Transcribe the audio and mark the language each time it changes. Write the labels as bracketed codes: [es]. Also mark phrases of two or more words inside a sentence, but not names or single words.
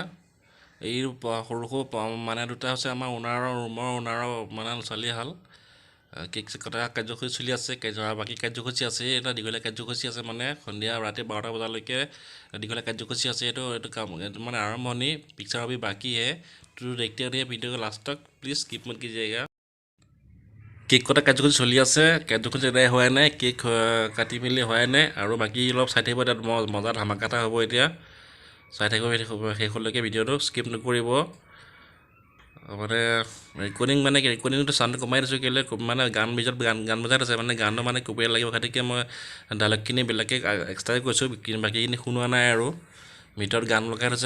[as] এই সৰু মানে দুটা হৈছে আমাৰ ৰুমৰ ওনাৰৰ মানে ছোৱালী হাল। কেক চেক কটা কাৰ্যসূচী চলি আছে। বাকী কাৰ্যসূচী আছে, এটা দীঘলীয়া কাৰ্যসূচী আছে, মানে সন্ধিয়া ৰাতি 12টা বজালৈকে দীঘলীয়া কাৰ্যসূচী আছে। এইটো কাম মানে আৰম্ভণি, [hi] পিকচাৰ अभी बाकी है, तो देखते रहिए वीडियो को लास्ट तक, प्लीज स्किप मत कीजिएगा। [as] কেক কটা কাৰ্যসূচী চলি আছে। কাৰ্যসূচী এদাই হোৱাই নাই, কেক কাটি মেলি হোৱাই নাই আৰু বাকী অলপ চাই থাকিব। তাত মজা ধামাকা এটা হ'ব এতিয়া। চাই থাকিব শেষলৈকে, ভিডিঅ'টো স্কিপ নকৰিব। মানে ৰেকৰ্ডিংটো চাউণ্ডটো কমাই দিছোঁ কেলৈ, মানে গান বজাই আছে, মানে গানটো মানে কপিৰাইট লাগিব খাতিকে মই ডাইলগখিনি বেলেগকৈ এক্সট্ৰাকৈ কৈছোঁ, বাকীখিনি শুনোৱা নাই আৰু ভিতৰত গান লগাই থৈছে।